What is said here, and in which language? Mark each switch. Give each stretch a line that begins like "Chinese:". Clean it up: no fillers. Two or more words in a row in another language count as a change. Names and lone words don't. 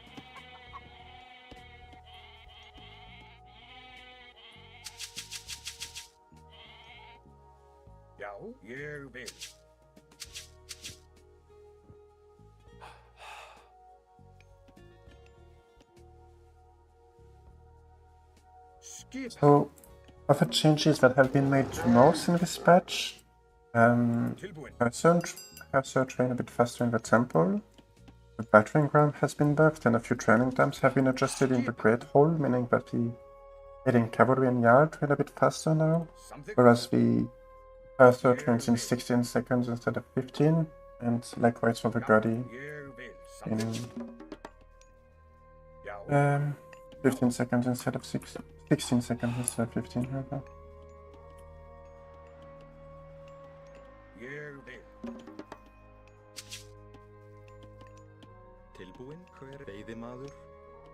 Icelandic: Já, ég vil. Skip.
English: So, other changes that have been made to Norse in this patch. Cursor train a bit faster in the temple. The battering ram has been buffed and a few training times have been adjusted in the Great Hall, meaning that the hitting cavalry and yard train a bit faster now, whereas the Cursor trains in 16 seconds instead of 15, and likewise for the Guddy in 15 seconds instead of 16 seconds instead of 15 rather.
Icelandic: Tilbúin, hver veiðimaður?